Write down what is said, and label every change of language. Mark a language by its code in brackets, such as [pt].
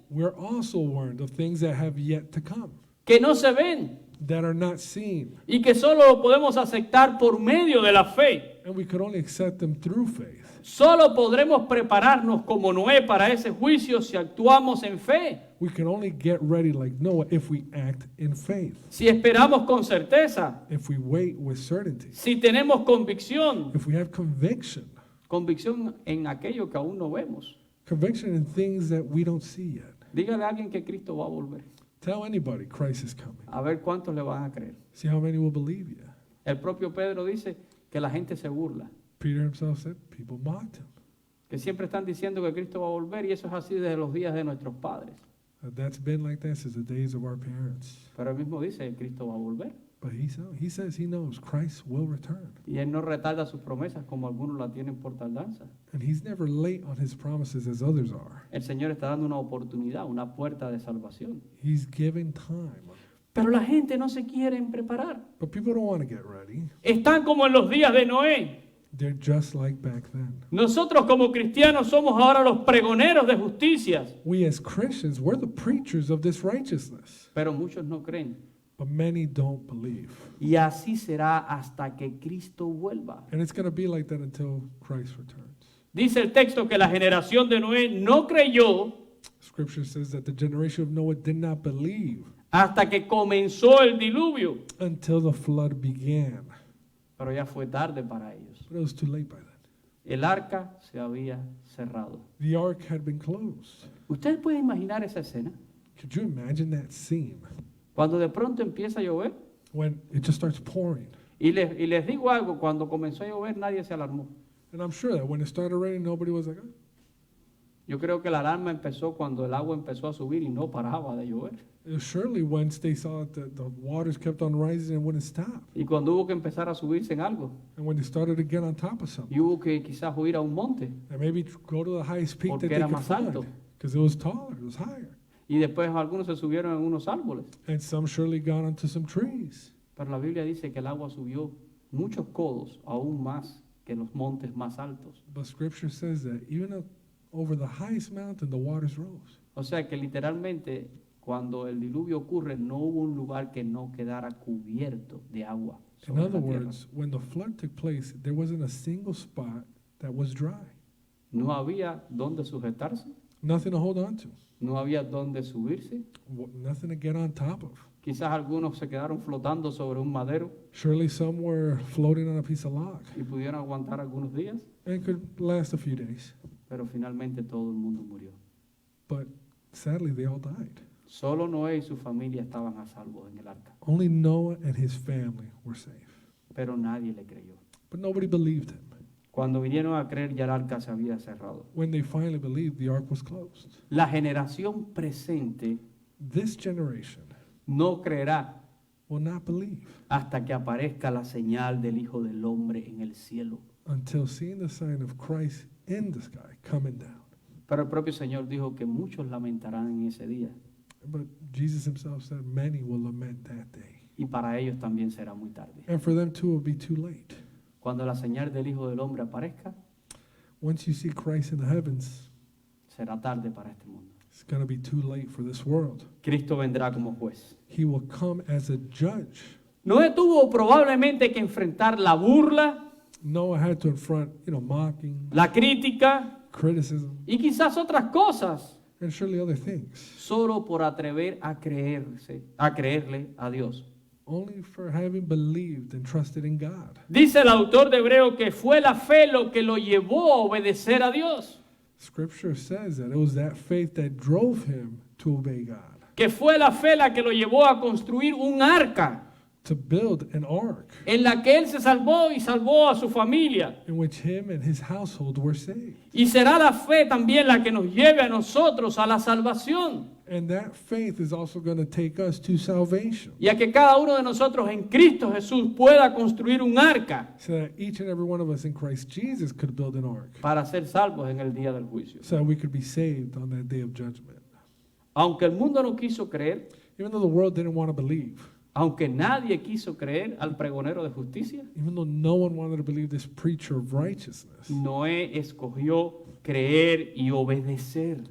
[en] we're also warned of things that have yet to come, [es] que no se ven [en] that are not seen, [es] y que solo lo podemos aceptar por medio de la fe. [en] and we could only accept them through faith. [es] Solo podremos prepararnos como Noé para ese juicio si actuamos en fe, [en] We can only get ready like Noah if we act in faith, [es] si esperamos con certeza, [en] if we wait with certainty, [es] si tenemos convicción, [en] if we have conviction, [es] convicción en aquello que aún no vemos. [en] conviction in things that we don't see yet. [es] Dígale a alguien que Cristo va a volver. [en] Tell anybody Christ is coming. [es] A ver cuántos le van a creer. [en] See how many will believe you. [es] El propio Pedro dice que la gente se burla, [en] Peter himself said people mocked him. [es] que siempre están diciendo que Cristo va a volver y eso es así desde los días de nuestros padres. [en] That's been like that since the days of our parents. [es] Pero él mismo dice que Cristo va a volver [en] But he says he knows Christ will return. [es] y él no retarda sus promesas como algunos la tienen por tardanza. [en] And he's never late on his promises as others are. [es] El Señor está dando una oportunidad, una puerta de salvación. [en] He's giving time. [es] Pero la gente no se quiere preparar. [en] But people don't want to get ready. [es] Están como en los días de Noé. [en] They're just like back then. [es] Nosotros como cristianos somos ahora los pregoneros de justicias, [en] We as Christians, we're the preachers of this righteousness. [es] pero muchos no creen. [en] But many don't believe. [es] Y así será hasta que Cristo vuelva. [en] And it's going to be like that until Christ returns. [es] Dice el texto que la generación de Noé no creyó [en] Scripture says that the generation of Noah did not believe [es] hasta que comenzó el diluvio, [en] until the flood began. [es] pero ya fue tarde para ellos. [en] But it was too late by then. [es] El arca se había cerrado. [en] The ark had been closed. [es] ¿Ustedes pueden imaginar esa escena? [en] Could you imagine that scene [es] Cuando de pronto empieza a llover, [en] when it just starts pouring? [es] y les digo algo, cuando comenzó a llover nadie se alarmó. [en] And I'm sure that when it started raining, nobody was like, "Oh." [es] Yo creo que la alarma empezó cuando el agua empezó a subir y no paraba de llover. [en] Surely once they saw that the waters kept on rising and wouldn't stop. [es] Y cuando hubo que empezar a subirse en algo, [en] And when they started to get on top of something, [es] y hubo que quizás huir a un monte, [en] and maybe go to the highest peak [es] Porque [en] that they [es] era [en] could [es] más alto. [en] find, because it was taller, it was higher. [es] y después algunos se subieron en unos árboles. [en] And some surely got onto some trees. [es] Pero la Biblia dice que el agua subió muchos codos, aún más que los montes más altos. [en] But Scripture says that even over the highest mountain, the waters rose. [es] O sea que literalmente cuando el diluvio ocurre no hubo un lugar que no quedara cubierto de agua. [en] In [es] sobre [en] other [es] la tierra. [en] words, when the flood took place, there wasn't a single spot that was dry. [es] No había dónde sujetarse, [en] Nothing to hold on to. [es] no había dónde subirse. [en] Nothing to get on top of. [es] Quizás algunos se quedaron flotando sobre un madero [en] Surely some were floating on a piece of log [es] y pudieron aguantar algunos días, [en] and could last a few days. [es] pero finalmente todo el mundo murió. [en] But sadly, they all died. [es] Solo Noé y su familia estaban a salvo en el arca, [en] Only Noah and his family were safe. [es] pero nadie le creyó. [en] But nobody believed him. [es] Cuando vinieron a creer ya el arca se había cerrado. [en] When they finally believed, the ark was closed. [es] La generación presente [en] This generation [es] no creerá [en] will not believe [es] hasta que aparezca la señal del Hijo del Hombre en el cielo. [en] until seeing the sign of Christ in the sky coming down. [es] Pero el propio Señor dijo que muchos lamentarán en ese día [en] But Jesus himself said many will lament that day. [es] y para ellos también será muy tarde. [en] And for them too will be too late. [es] Cuando la señal del Hijo del Hombre aparezca, [en] Once you see Christ in the heavens, [es] será tarde para este mundo. [en] It's going to be too late for this world. [es] Cristo vendrá como juez. [en] He will come as a judge. [es] Noé tuvo probablemente que enfrentar la burla, [en] Noah had to confront, mocking, [es] la crítica [en] criticism, [es] y quizás otras cosas, [en] and surely other things, [es] solo por atrever a creerle a Dios. [en] only for having believed and trusted in God. [es] Dice el autor de Hebreo que fue la fe lo que lo llevó a obedecer a Dios, [en] Scripture says that it was that faith that drove him to obey God, [es] que fue la fe la que lo llevó a construir un arca [en] to build an ark [es] en la que él se salvó y salvó a su familia. [en] in which him and his household were saved. [es] Y será la fe también la que nos lleve a nosotros a la salvación [en] And that faith is also going to take us to salvation, [es] y a que cada uno de nosotros en Cristo Jesús pueda construir un arca [en] so that each and every one of us in Christ Jesus could build an ark, [es] para ser salvos en el día del juicio. [en] so that we could be saved on that day of judgment. [es] Aunque el mundo no quiso creer, [en] Even though the world didn't want to believe, [es] aunque nadie quiso creer al pregonero de justicia, [en] even though no one wanted to believe this preacher of righteousness, [es] Noé escogió creer y obedecer.